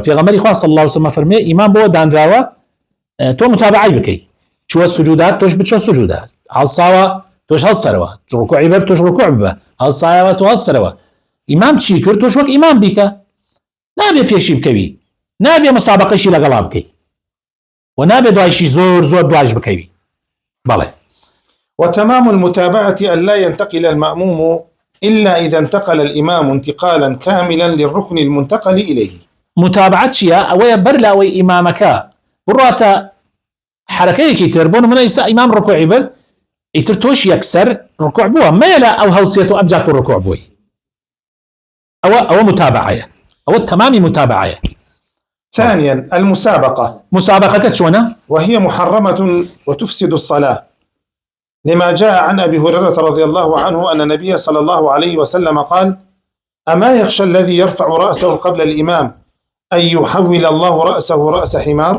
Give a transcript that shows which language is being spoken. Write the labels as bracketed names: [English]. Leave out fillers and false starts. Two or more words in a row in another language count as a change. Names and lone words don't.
[Central Kurdish] پێغەمبەری خوا [Arabic] صلی الله علیه و سلم [Central Kurdish] فەرمێ ئیمام بۆ دانراوە تۆ متابعی بکەی، چووە سجودات تۆش بچۆ سجودات، هەڵساوە تۆش هەڵسەرەوە، ڕکوعی بەر تۆش ڕکوع ببە، هەڵسایەوە تۆ هەڵسەرەوە. ئیمام چی کرد تۆش وەک ئیمام بیکە، نابێ پێشی بکەوی، نابێ مسابقەشی لەگەڵا بکەی، و نابێ دوایشی زۆر زۆر دواش بکەوی. بەڵێ. [Arabic] وتمام المتابعة أن لا ينتقل المأموم إلا إذا انتقل الإمام انتقالا كاملا للركن المنتقل إليه. [Central Kurdish] متابعة چیە؟ ئەوەیە بەر لاوەی ئیمامەکە بڕاتە حرەکەیەکی تر، بۆ نمونە ئێستا ئیمام ڕکوعی برد، ئیتر تۆش یەکسەر ڕکوع بووە، مەیە ئەو هەڵسێت و ئەبجات و ڕکوع بووی. ئەوە متابعەیە، ئەوە تەمامی متابعەیە. [Arabic] ثانيا المسابقة. [Central Kurdish] مسابقة چۆنە؟ [Arabic] وهي محرمة وتفسد الصلاة، لما جاء عن أبي هريرة رضي الله عنه أن النبي صلى الله عليه وسلم قال: أما يخشى الذي يرفع رأسه قبل الإمام أن يحول الله رأسه رأس حمار؟